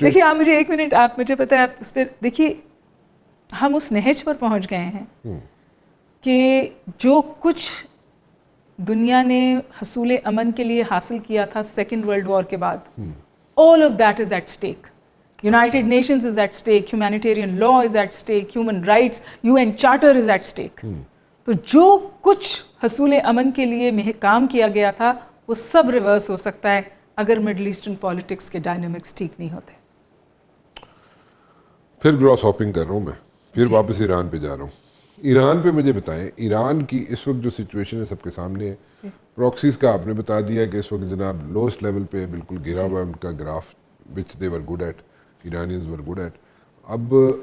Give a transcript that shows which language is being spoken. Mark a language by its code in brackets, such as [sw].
[ur] دیکھیے آپ مجھے 1 منٹ، آپ مجھے پتہ ہے، آپ اس پہ دیکھیے ہم اس نہج پر پہنچ گئے ہیں کہ جو کچھ دنیا نے حصول امن کے لیے حاصل کیا تھا 2nd ورلڈ وار کے بعد، [en] all of that is at stake. United Nations is at stake, humanitarian law is at stake, human rights, UN Charter is at stake. [ur] تو جو کچھ حصول امن کے لیے کام کیا گیا تھا وہ سب ریورس ہو سکتا ہے اگر مڈل ایسٹرن پالیٹکس کے ڈائنامکس ٹھیک نہیں ہوتے۔ پھر گراس ہاپنگ کر رہا ہوں میں، پھر واپس ایران پہ جا رہا ہوں۔ ایران پہ مجھے بتائیں، ایران کی اس وقت جو سچویشن ہے سب کے سامنے ہے، پراکسیز کا آپ نے بتا دیا کہ اس وقت جناب لوسٹ لیول پہ بالکل گرا ہوا ہے ان کا graph, [en] Which they were good at, Iranians were good at. [ur] اب